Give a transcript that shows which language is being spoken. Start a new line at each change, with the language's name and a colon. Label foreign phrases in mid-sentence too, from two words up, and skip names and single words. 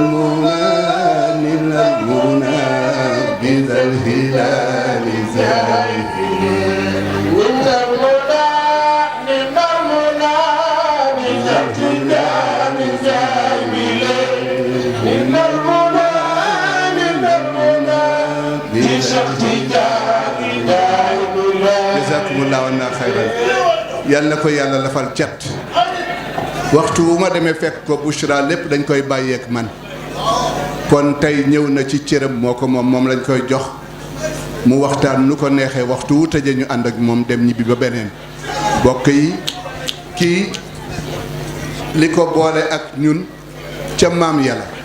Arabic: المنى بذا الهلال زاهر من المنى في شيخ تيجان جايلة من المنى في
Wolof: شيخ تيجان
Arabic: جزاكم الله عنا خيرا
Wolof: yal na ko yàlla lafal cat waxtu wu ma demee fekk ko Bouchra lépp dañ koy bàyyeek man kon tey ñëw na ci cëram moo ko moom lañ koy jox mu waxtaan nu ko neexee waxtu wu tëjee ñu ànd ak moom dem ñibbi ba beneen bokk yi kii li ko boole ak ñun ca maam yàlla